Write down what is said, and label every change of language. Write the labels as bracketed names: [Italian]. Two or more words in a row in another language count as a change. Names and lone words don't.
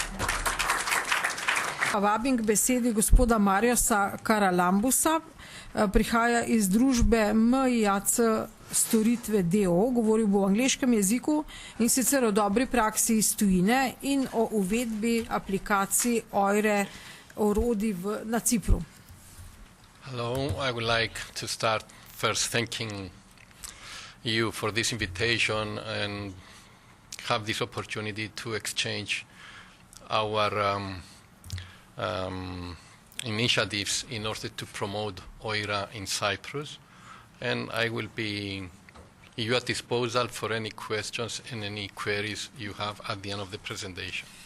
[Slovenian] Vabim k besedi gospoda Marjosa Karalambusa, prihaja iz družbe MIAC Storitve DO, govoril bo v angleškem jeziku in sicer o dobri praksi iz tujine in o uvedbi aplikacij OIRE orodij na Cipru. [English] Hello, I would like to start first thanking you for this invitation and have this opportunity to exchange our initiatives in order to promote OIRA in Cyprus, and I will be at your disposal for any questions and any queries you have at the end of the presentation.